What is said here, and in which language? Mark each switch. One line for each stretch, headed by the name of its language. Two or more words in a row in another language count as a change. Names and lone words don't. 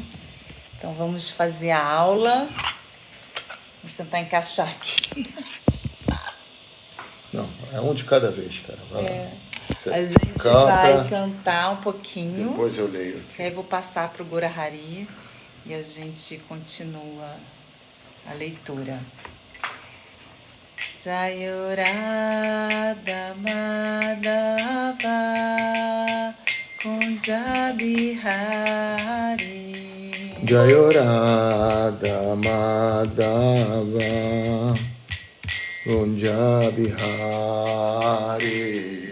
Portuguese: Então vamos fazer a aula. Vamos tentar encaixar aqui. Não, é um de cada vez, cara. Vai lá. A gente vai cantar um pouquinho. Depois eu leio aqui. Aí eu vou passar para o Gora Hari e a gente continua a leitura.
Sanskrit: Jayurada Madhava Kunja Bihari. Jayurada Madhava Kunja Bihari.